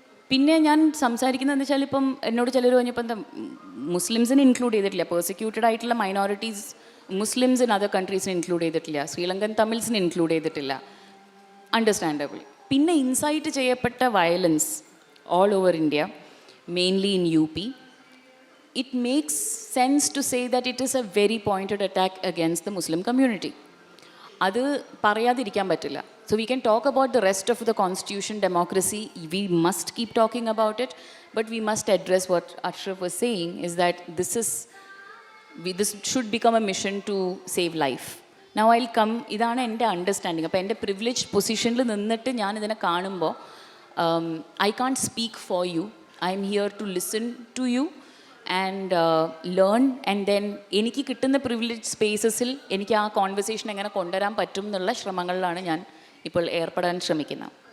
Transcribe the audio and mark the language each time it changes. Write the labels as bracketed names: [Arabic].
[Malayalam] പിന്നെ ഞാൻ സംസാരിക്കുന്നതെന്ന് വെച്ചാൽ ഇപ്പം എന്നോട് ചിലർ പറഞ്ഞപ്പോൾ എന്താ മുസ്ലിംസിനെ ഇൻക്ലൂഡ് ചെയ്തിട്ടില്ല, പേഴ്സിക്യൂട്ടഡ് ആയിട്ടുള്ള minorities Muslims in other കൺട്രീസിനെ include ചെയ്തിട്ടില്ല, ശ്രീലങ്കൻ തമിഴ്സിനെ ഇൻക്ലൂഡ് ചെയ്തിട്ടില്ല. [English] Understandable. [Malayalam] പിന്നെ ഇൻസൈറ്റ് ചെയ്യപ്പെട്ട [English] Violence all over India, mainly in UP, it makes sense to say that it is a very pointed attack against the Muslim community. [Malayalam] അത് പറയാതിരിക്കാൻ പറ്റില്ല. [English] So we can talk about the rest of the constitution, democracy, we must keep talking about it, but we must address what Ashraf was saying is that this should become a mission to save life. Now I'll come, [Malayalam] ഇതാണ് എൻ്റെ understanding. അപ്പോൾ എൻ്റെ privilege പൊസിഷനിൽ നിന്നിട്ട് ഞാൻ ഇതിനെ കാണുമ്പോൾ [English] I can't speak for you, I'm here to listen to you and learn, and then [Malayalam] എനിക്ക് കിട്ടുന്ന പ്രിവിലേജ് സ്പേസസിൽ എനിക്ക് ആ കോൺവെർസേഷൻ എങ്ങനെ കൊണ്ടുവരാൻ പറ്റും എന്നുള്ള ശ്രമങ്ങളിലാണ് ഞാൻ ഇപ്പോൾ ഏർപ്പെടാൻ ശ്രമിക്കുന്നത്.